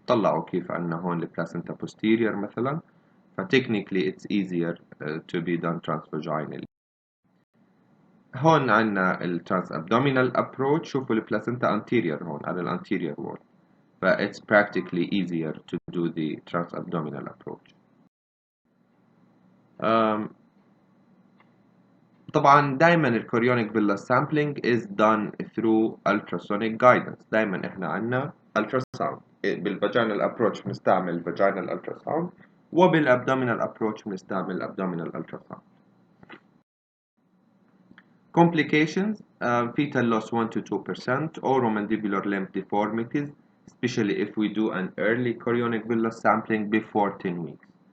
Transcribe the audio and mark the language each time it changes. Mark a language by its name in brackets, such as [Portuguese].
[Arabic] طلعوا كيف عندنا هون البلاسنتا posterior مثلا. [English] Technically it's easier to be done transvaginally. [Arabic] هون عندنا الترانس-abdominal approach. شوفوا البلاسنتا anterior هون على الانتيريور wall. [English] It's practically easier to do the trans-abdominal approach. [Arabic] طبعا دايما الكوريونيك [English] villus sampling is done through ultrasonic guidance. [Arabic] دايما احنا عندنا ultrasound. بالvaginal approach بنستعمل vaginal ultrasound, وبالabdominal approach بنستعمل abdominal ultrasound. [English] Complications, fetal loss 1 to 2%, oromandibular limb deformities, especially if we do an early chorionic villus sampling before 10 weeks.